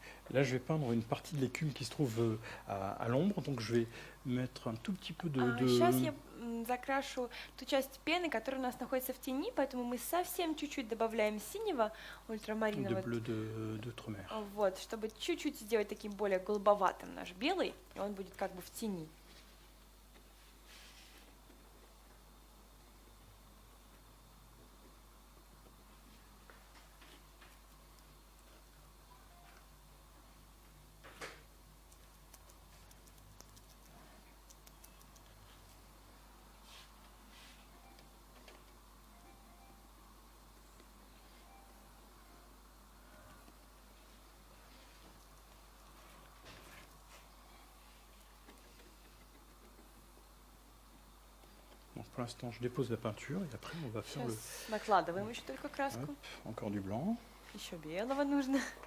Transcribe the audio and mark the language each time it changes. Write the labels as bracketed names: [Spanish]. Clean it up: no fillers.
[French] Là, je vais peindre une partie de l'écume qui se trouve à l'ombre, donc je vais mettre un tout petit peu [Russian] Сейчас я закрашу ту часть пены, которая у нас находится в тени, поэтому мы совсем чуть-чуть добавляем синего ультрамаринового. [French] bleu d'outre-mer. [Russian] Вот, чтобы чуть-чуть сделать таким более голубоватым наш белый, и он будет как бы в тени. [French] Donc pour l'instant, je dépose la peinture et après, on va faire [Russian] Сейчас накладываем еще только краску. [French] Hop, encore du blanc. [Russian] Еще белого нужно.